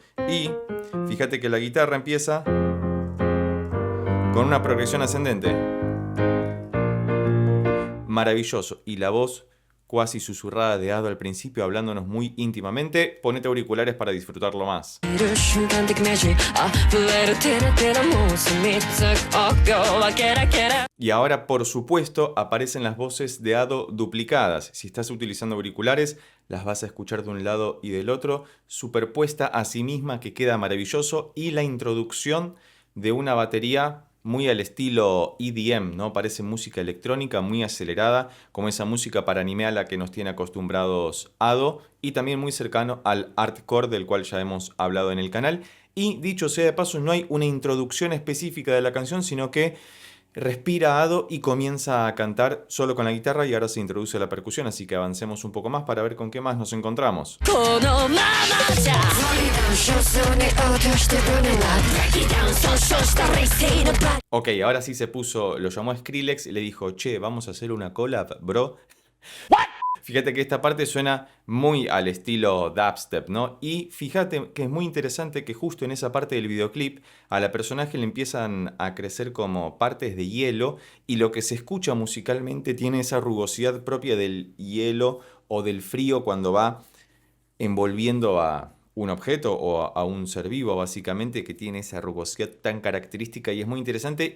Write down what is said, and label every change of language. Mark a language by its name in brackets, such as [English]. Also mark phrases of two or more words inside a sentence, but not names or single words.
[Spanish] Y fíjate que la guitarra empieza con una progresión ascendente. Maravilloso. Y la voz cuasi susurrada de Ado al principio, hablándonos muy íntimamente. Ponete auriculares para disfrutarlo más. [Japanese] いる瞬間的メージ溢れるテラテラもう住み着く臆病はケラケラ [Spanish] Y ahora, por supuesto, aparecen las voces de Ado duplicadas. Si estás utilizando auriculares, las vas a escuchar de un lado y del otro, superpuesta a sí misma, que queda maravilloso. Y la introducción de una batería muy al estilo EDM, ¿no? Parece música electrónica muy acelerada, como esa música para anime a la que nos tiene acostumbrados Ado, y también muy cercano al hardcore del cual ya hemos hablado en el canal. Y dicho sea de paso, no hay una introducción específica de la canción, sino que respira Ado y comienza a cantar solo con la guitarra, y ahora se introduce la percusión, así que avancemos un poco más para ver con qué más nos encontramos. [Japanese] このままじゃ少数に落としてくるなブレイキダウン損傷した冷静なバ [Spanish] Ok, ahora sí se puso, lo llamó a Skrillex y le dijo, che, vamos a hacer una [English] collab, bro. [Spanish] Fíjate que esta parte suena muy al estilo dubstep, ¿no? Y fíjate que es muy interesante que justo en esa parte del videoclip a la personaje le empiezan a crecer como partes de hielo, y lo que se escucha musicalmente tiene esa rugosidad propia del hielo o del frío cuando va envolviendo a un objeto o a un ser vivo, básicamente, que tiene esa rugosidad tan característica, y es muy interesante.